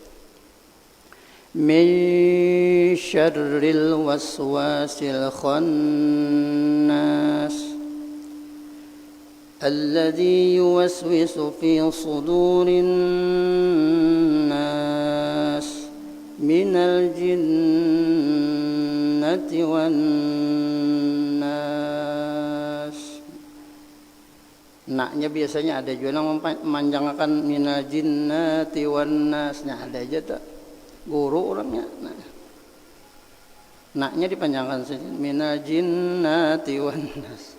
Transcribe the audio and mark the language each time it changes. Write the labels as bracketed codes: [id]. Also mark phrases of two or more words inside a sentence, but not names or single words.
[ar] من شر الوسواس الخناس الذي يوسوس في صدور الناس من الجنة والناس. [bjn] Naknya biasanya ada juga yang memanjangkan [ar] من الجنة والناس, [bjn] ada aja tak guru orangnya. Nah, naknya dipanjangkan saja, [ar] من الجنة والناس.